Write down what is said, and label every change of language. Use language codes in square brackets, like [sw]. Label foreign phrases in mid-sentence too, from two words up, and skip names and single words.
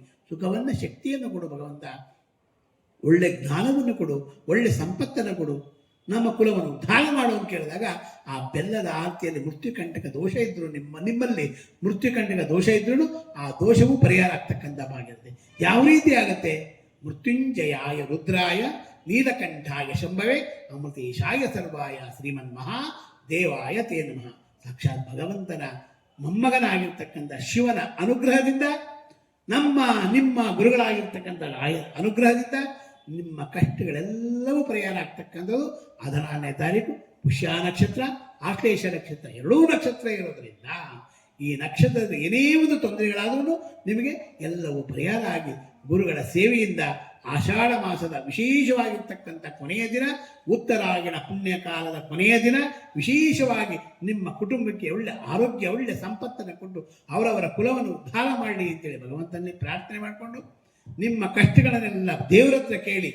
[kn] ಸುಖವನ್ನು ಶಕ್ತಿಯನ್ನು ಕೊಡು ಭಗವಂತ, ಒಳ್ಳೆ ಜ್ಞಾನವನ್ನು ಕೊಡು, ಒಳ್ಳೆ ಸಂಪತ್ತನ್ನು ಕೊಡು, ನಮ್ಮ ಕುಲವನ್ನು ಉದ್ಧಾರ ಮಾಡು ಅಂತ ಕೇಳಿದಾಗ ಆ ಬೆಲ್ಲದ ಆರತಿಯಲ್ಲಿ ಮೃತ್ಯುಕಂಟಕ ದೋಷ ಇದ್ದರೂ ನಿಮ್ಮಲ್ಲಿ ಮೃತ್ಯುಕಂಟಕ ದೋಷ ಇದ್ರೂ ಆ ದೋಷವೂ ಪರಿಹಾರ ಆಗ್ತಕ್ಕಂಥ ಭಾಗಿರುತ್ತೆ. ಯಾವ ರೀತಿ ಆಗುತ್ತೆ? [sa] ಮೃತ್ಯುಂಜಯಾಯ ರುದ್ರಾಯ ನೀಲಕಂಠಾಯ ಶಂಭವೇ ಅಮೃತೇಶಾಯ ಸರ್ವಾಯ ಶ್ರೀಮನ್ ಮಹಾದೇವಾಯ ತೇ ನಮಃ. [kn] ಸಾಕ್ಷಾತ್ ಭಗವಂತನ ಮೊಮ್ಮಗನಾಗಿರ್ತಕ್ಕಂಥ ಶಿವನ ಅನುಗ್ರಹದಿಂದ, ನಿಮ್ಮ ಗುರುಗಳಾಗಿರ್ತಕ್ಕಂಥ ರಾಯರ ಅನುಗ್ರಹದಿಂದ ನಿಮ್ಮ ಕಷ್ಟಗಳೆಲ್ಲವೂ ಪರಿಹಾರ ಆಗ್ತಕ್ಕಂಥದ್ದು 14ನೇ ತಾರೀಕು ಪುಷ್ಯ ನಕ್ಷತ್ರ, ಆಶ್ಲೇಷ ನಕ್ಷತ್ರ, ಎರಡೂ ನಕ್ಷತ್ರ ಇರೋದರಿಂದ ಈ ನಕ್ಷತ್ರದ ಏನೇ ಒಂದು ತೊಂದರೆಗಳಾದರೂ ನಿಮಗೆ ಎಲ್ಲವೂ ಪರಿಹಾರ ಆಗಿ ಗುರುಗಳ ಸೇವೆಯಿಂದ ಆಷಾಢ ಮಾಸದ ವಿಶೇಷವಾಗಿರ್ತಕ್ಕಂಥ ಕೊನೆಯ ದಿನ, ಉತ್ತರಾಯಣ ಪುಣ್ಯಕಾಲದ ಕೊನೆಯ ದಿನ ವಿಶೇಷವಾಗಿ ನಿಮ್ಮ ಕುಟುಂಬಕ್ಕೆ ಒಳ್ಳೆ ಆರೋಗ್ಯ, ಒಳ್ಳೆ ಸಂಪತ್ತನ್ನು ಕೊಟ್ಟು ಅವರವರ ಕುಲವನ್ನು ಉದ್ಧಾರ ಮಾಡಲಿ ಅಂತೇಳಿ ಭಗವಂತನಲ್ಲಿ ಪ್ರಾರ್ಥನೆ ಮಾಡಿಕೊಂಡು ನಿಮ್ಮ ಕಷ್ಟಗಳನ್ನೆಲ್ಲ ದೇವರ ಹತ್ರ ಕೇಳಿ.